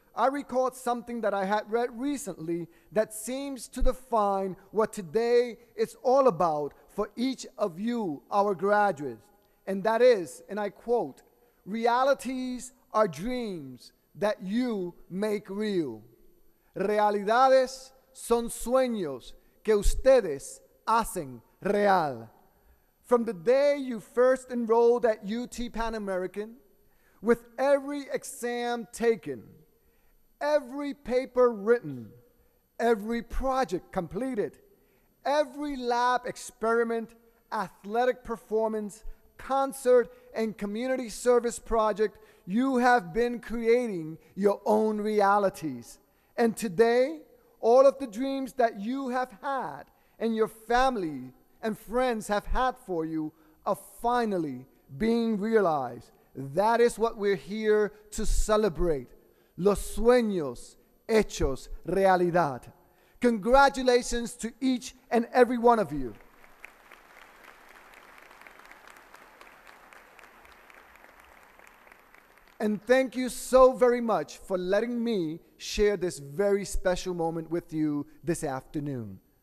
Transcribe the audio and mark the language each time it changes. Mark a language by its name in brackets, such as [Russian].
[English] I recalled something that I had read recently that seems to define what today is all about for each of you, our graduates. And that is, and I quote, "Realities are dreams that you make real." [Spanish] Realidades son sueños que ustedes hacen real. [English] From the day you first enrolled at UT Pan American, with every exam taken, every paper written, every project completed, every lab experiment, athletic performance, concert, and community service project, you have been creating your own realities. And today, all of the dreams that you have had and your family and friends have had for you are finally being realized. That is what we're here to celebrate. [Spanish] Los sueños hechos realidad. [English] Congratulations to each and every one of you. And thank you so very much for letting me share this very special moment with you this afternoon.